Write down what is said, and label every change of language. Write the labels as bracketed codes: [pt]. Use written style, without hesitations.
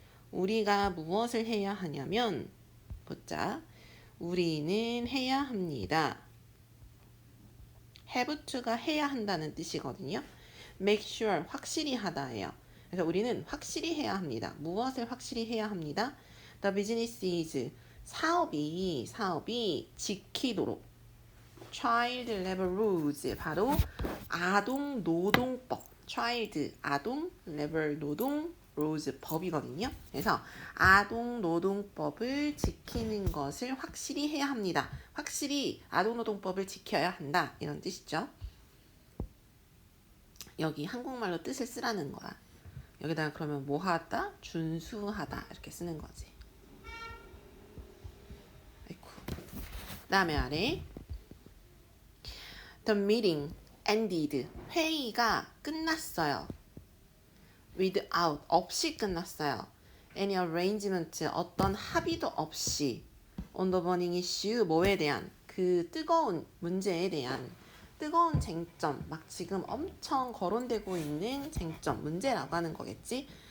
[ko] 우리가 무엇을 해야 하냐면 보자. 우리는 해야 합니다. [en] have to [ko] 가 해야 한다는 뜻이거든요. [en] make sure [ko] 확실히 하다예요. 그래서 우리는 확실히 해야 합니다. 무엇을 확실히 해야 합니다? [en] The business is [ko] 사업이 지키도록 [en] child labor rules [ko] 바로 아동 노동법 [en] child 아동 labor 노동 rules [ko] 법이거든요. 그래서 아동 노동법을 지키는 것을 확실히 해야 합니다. 확실히 아동 노동법을 지켜야 한다 이런 뜻이죠. 여기 한국말로 뜻을 쓰라는 거야. 여기다가 그러면 뭐 하다? 준수하다 이렇게 쓰는 거지. 아이고. 다음에 아래 [en] The meeting ended. [ko] 회의가 끝났어요. Without 없이 끝났어요. [en] Any arrangement [ko] 어떤 합의도 없이 [en] on the burning issue [ko] 뭐에 대한 그 뜨거운 문제에 대한 뜨거운 쟁점 막 지금 엄청 거론되고 있는 쟁점 문제라고 하는 거겠지.